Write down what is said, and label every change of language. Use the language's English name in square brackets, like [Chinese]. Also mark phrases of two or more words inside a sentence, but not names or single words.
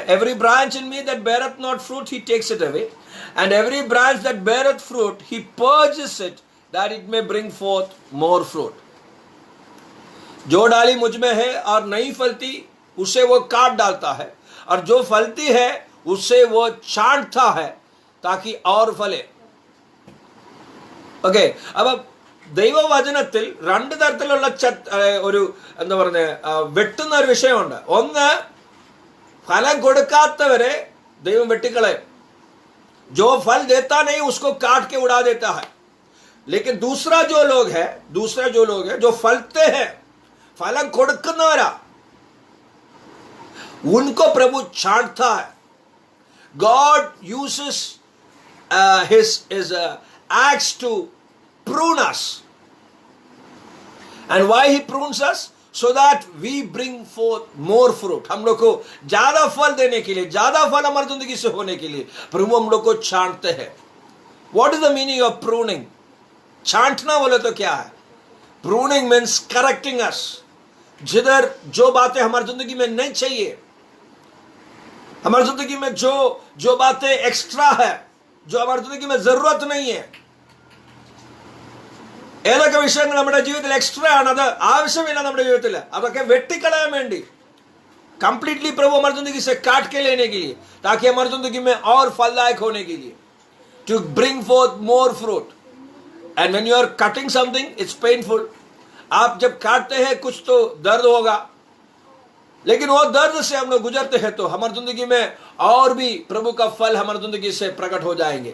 [English] every branch in me that beareth not fruit he taketh away, and every branch that beareth fruit he purgeth it that it may bring forth more fruit. [Hindi] जो डाली मुझ में है और नहीं फलती उसे वो काट डालता है, और जो फलती है उसे वो छांटता है ताकि और फले. [Malayalam] ഓക്കെ, അപ്പൊ ദൈവവചനത്തിൽ രണ്ട് തരത്തിലുള്ള ഒരു എന്താ പറഞ്ഞ വെട്ടുന്ന ഒരു വിഷയമുണ്ട്. ഒന്ന്, ഫലം കൊടുക്കാത്തവരെ ദൈവം വെട്ടിക്കളയും. [Hindi] जो फल देता नहीं उसको काट के उड़ा देता है. लेकिन दूसरा जो लोग है जो फलते हैं, [Malayalam] ഫലം കൊടുക്കുന്നവരാ, [Hindi] उनको प्रभु छांटता है. [English] God uses his axe to prune us. And why he prunes us? So that we bring forth more fruit. [Hindi] हम लोग को ज्यादा फल देने के लिए, ज्यादा फल हमारी जिंदगी से होने के लिए प्रभु हम लोग को छांटते हैं. [English] What is the meaning of pruning? [Hindi] छांटना बोले तो क्या है? [English] Pruning means correcting us. [Hindi] जिधर जो बातें हमारी जिंदगी में नहीं चाहिए, हमारी जिंदगी में जो बातें एक्स्ट्रा है, जो हमारी जिंदगी में जरूरत नहीं है, [Malayalam] ഏതൊക്കെ വിഷയങ്ങൾ നമ്മുടെ ജീവിതത്തിൽ എക്സ്ട്രാ ആണ്, അത് ആവശ്യമില്ല നമ്മുടെ ജീവിതത്തിൽ, അതൊക്കെ വെട്ടിക്കളയാൻ വേണ്ടി [Hindi] कंप्लीटली प्रभु हमारी जिंदगी से काट के लेने के लिए, ताकि हमारी जिंदगी में और फलदायक होने के लिए, [English] to bring forth more fruit. and when you are cutting something it's painful. [Hindi] आप जब काटते हैं कुछ तो दर्द होगा, लेकिन वो दर्द से हम लोग गुजरते हैं तो हमारी जिंदगी में और भी प्रभु का फल हमारी जिंदगी से प्रकट हो जाएंगे.